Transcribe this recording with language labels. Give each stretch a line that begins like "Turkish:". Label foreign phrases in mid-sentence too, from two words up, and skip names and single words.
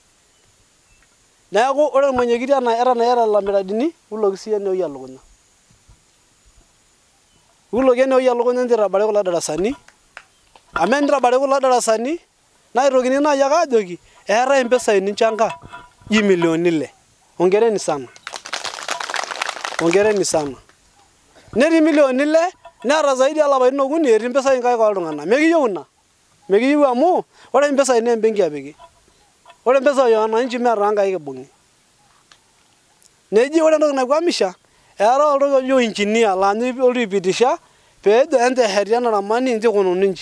Masai: Neeku ore ormwenyekiti iyata lelo miradini uloki siyie enewueji elukunya. Uloki enewueji elukunya nchitabari kulo darasani amu enitabari kulo darasani naitokini naaji ake aajoki eetae impisai ninchanga milioni 6.
Swahili: Hongereni sana. Hongereni sana.
Masai: Netii milioni 6 neeta zaidi olapaitin okuni etii impisai nkaik oltung'anak. Mekiyieu ina. Mekiyieu amu ore impisai naa embenki epiki. Ore impisai wananchi mee toonkaik ibung'i. Neji ore entoki naikwamisha eetae oltoki oji engineer laa ninye olotu aipitisha peejo enchoo esheti ena ramani inji ikununi inji.